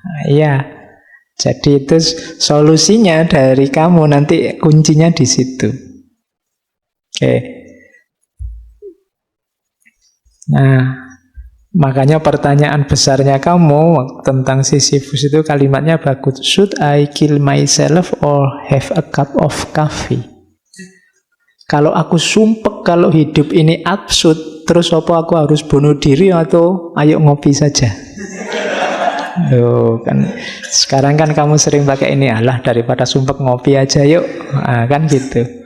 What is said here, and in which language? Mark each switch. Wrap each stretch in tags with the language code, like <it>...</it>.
<id>Iya. Jadi itu solusinya dari kamu, nanti kuncinya di situ. Oke. Nah, makanya pertanyaan besarnya kamu tentang Sisyphus itu kalimatnya bagus.</id> <en>Should I kill myself or have a cup of coffee?</en> <id>Kalau aku sumpek kalau hidup ini absurd, terus apa aku harus bunuh diri atau ayo ngopi saja? Loh, kan sekarang kan kamu sering pakai ini, alah daripada sumpek ngopi aja yuk. Kan gitu.</id>